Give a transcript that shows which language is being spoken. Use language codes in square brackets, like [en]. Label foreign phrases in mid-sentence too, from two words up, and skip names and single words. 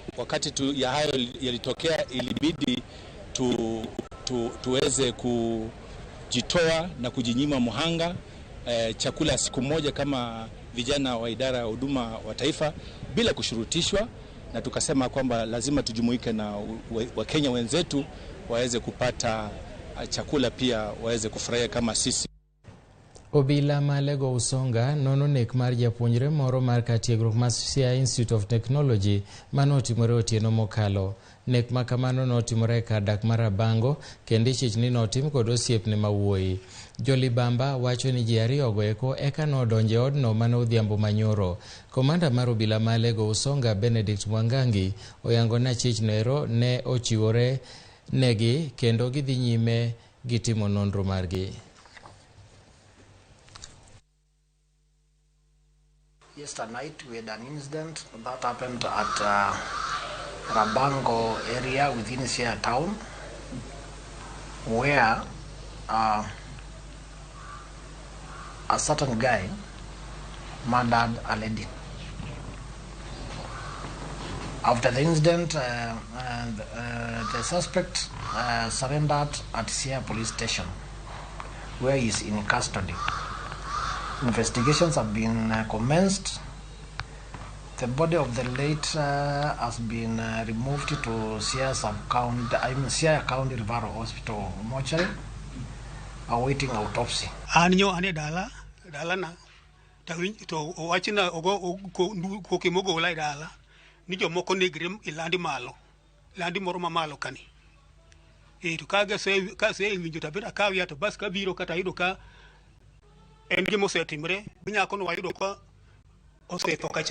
[sw] Wakati ya hayo yalitokea ilibidi tuweze kujitoa na kujinyima muhanga chakula siku moja kama vijana wa idara ya huduma wa taifa bila kushurutishwa, na tukasema kwamba lazima tujumuike na Wakenya wenzetu waweze kupata chakula pia waweze kufurahia kama sisi. [luo] Obila malego usonga nono nek mar japuonjre moro mar katiegruok mar Siaya Institute of Technology manotimore otieno mokalo. Nek makamano notimore kar dak mar Abango kendo ichich ni notim kod osiepne mawuoyi. Jolibamba wacho ni ji ariyogo eko eka nodonje odno manodhiambo manyoro. Komanda mar obila malego usonga Benedict Mwangangi oyango na chich noero ne ochiwore negi kendo gidhi nyime gitimo nonro margi. [en] Yesterday night we had an incident that happened at Rabango area within Siaya town, where a certain guy murdered a lady. After the incident, the suspect surrendered at Siaya police station, where he is in custody. Investigations have been commenced. The body of the late has been removed to Siaya County Referral Hospital mortuary, awaiting autopsy. [luo] Anyo ane dala na to wachina ogo ko kimogo wala dala ni jomoko negre ilandi malo landi moro mamalo kani to ka se winjo tabira ka wi to bas ka biro kata yudo ka en gimo setimre binyako no wayudo ka osetho kacha.